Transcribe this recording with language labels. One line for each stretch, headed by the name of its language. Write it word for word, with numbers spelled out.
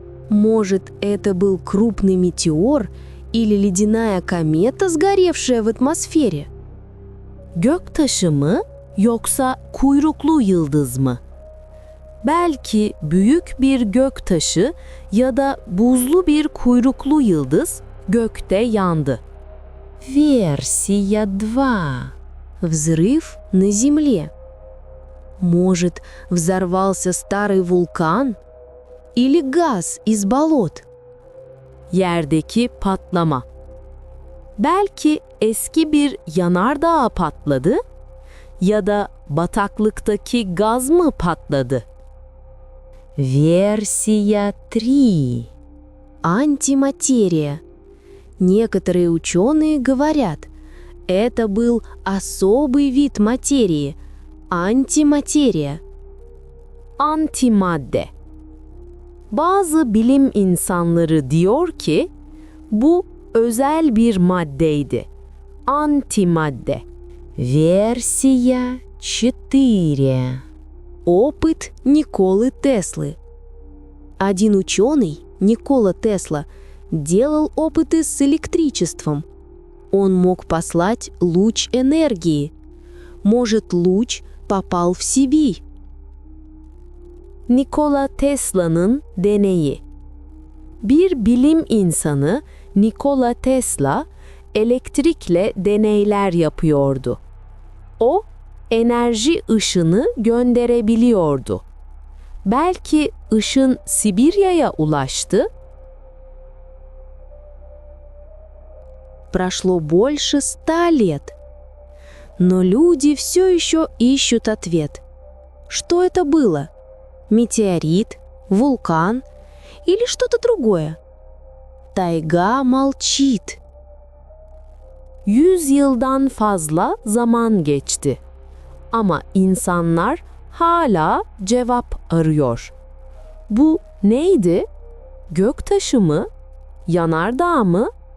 Russian: Может, это был крупный метеор или ледяная комета, сгоревшая в атмосфере?
Turkish: Göktaşı mı yoksa kuyruklu yıldız mı? Belki büyük bir göktaşı ya da buzlu bir kuyruklu yıldız gökte yandı.
Russian: Версия два. Взрыв на земле. Может, взорвался старый вулкан или газ из болот?
Turkish: Yerdeki patlama. Belki eski bir yanardağ patladı ya da bataklıktaki gaz mı patladı?
Russian: Версия три. Антиматерия. Некоторые ученые говорят, это был особый вид материи – антиматерия.
Turkish: Antimadde. Bazı bilim insanları diyor ki, bu özel bir maddeydi. Antimadde.
Russian: Версия Четыре. Опыт Николы Теслы. Один ученый, Никола Тесла, делал опыты с электричеством. Он мог послать луч энергии. Может, луч попал в Сибирь.
Turkish: Nikola Tesla'nın deneyi. Bir bilim insanı Nikola Tesla elektrikle deneyler yapıyordu. O enerji ışını gönderebiliyordu. Belki ışın Sibirya'ya ulaştı.
Russian: Прошло больше ста лет. Но люди все еще ищут ответ. Что это было? Метеорит, вулкан или что-то другое? Тайга молчит.
Turkish: Yüz yıldan fazla zaman geçti. Ama insanlar hala cevap arıyor. Bu neydi? Göktaşı mı? Yanardağ mı?